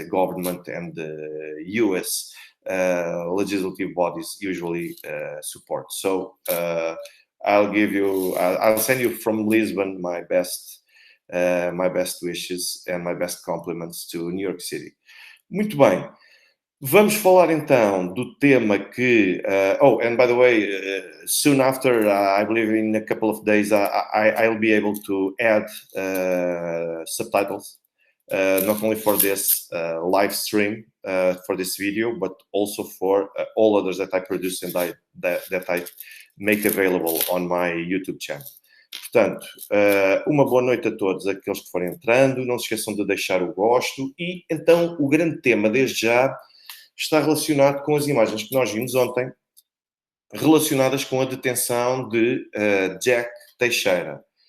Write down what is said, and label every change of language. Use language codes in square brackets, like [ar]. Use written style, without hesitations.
[en] government and the U.S. Legislative bodies usually support. So I'll send you from Lisbon my best wishes and my best compliments to New York City. [pt] Muito bem. Vamos falar então do tema que. [en] Oh, and by the way, soon after, I believe in a couple of days, I'll be able to add subtitles, not only for this live stream, for this video, but also for all others that I produce and that I make available on my YouTube channel. [pt] Portanto, uma boa noite a todos aqueles que forem entrando. Não se esqueçam de deixar o gosto. E então, o grande tema, desde já, está relacionado com as imagens que nós vimos ontem, relacionadas com a detenção de Jack Teixeira.